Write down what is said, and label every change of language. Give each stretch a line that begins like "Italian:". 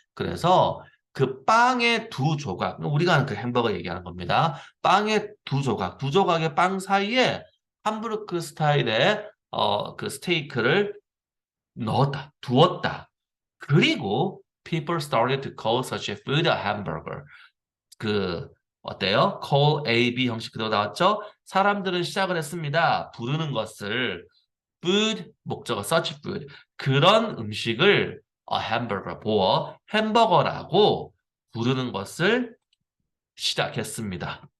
Korean: 그래서 그 빵의 두 조각, 우리가 하는 그 햄버거 얘기하는 겁니다. 빵의 두 조각, 두 조각의 빵 사이에 함부르크 스타일의 그 스테이크를 넣었다, 두었다.
English: 그리고 people started to call such a food a hamburger.
Korean: 그 어때요? call A, B 형식 그대로 나왔죠? 사람들은 시작을 했습니다. 부르는 것을 food 목적어
English: such food
Korean: 그런 음식을 햄버거 보어 햄버거라고 부르는 것을 시작했습니다.